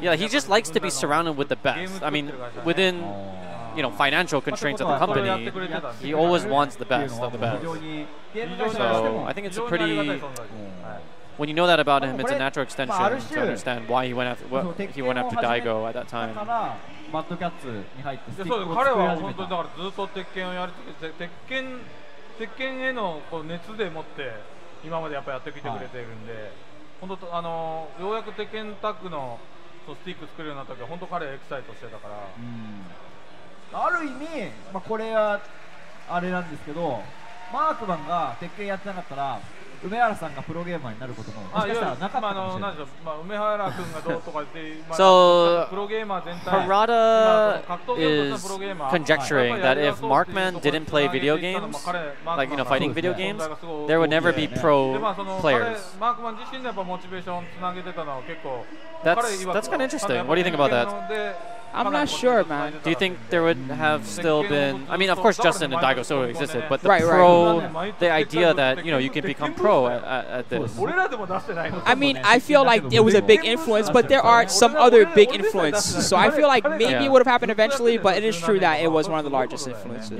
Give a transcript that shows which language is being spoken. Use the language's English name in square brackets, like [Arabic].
[English] Yeah, he just likes to be surrounded with the best. I mean, within financial constraints of the company, he always wants the best of the best. So I think it's a pretty. When you know that about him, it's a natural extension to understand why he went after Daigo at that time. [Japanese] マッドキャッツに入ってスティックを作り彼は始めた。本当にだからずっと鉄拳をやり続けて、鉄拳への熱でもって今までやっぱやってきてくれているんで、本当ようやく鉄拳タッグのとスティック作るようになった時は本当彼エキサイトしてたから。ある意味、これはあれなんですけど、マークマンが鉄拳やってなかったら。梅原さんがプロゲーマーになることももしかしたらなかったかもしれない。梅原君がどうとかって、 [English] So [Japanese] プロゲーマー全体 [English] Harada is conjecturing that if Markman didn't play video games, like fighting video games, there would never be pro players. [Japanese] マークマン自身のやっぱモチベーションつなげてたのは結構。 [English] That's kind of interesting. What do you think about that? I'm not sure, man. Do you think there would have still been? I mean, of course, Justin and Daigo Soto existed, but the the idea that you can become pro at this. I mean, I feel like it was a big influence, but there are some other big influences. So I feel like maybe it would have happened eventually, but it is true that it was one of the largest influences.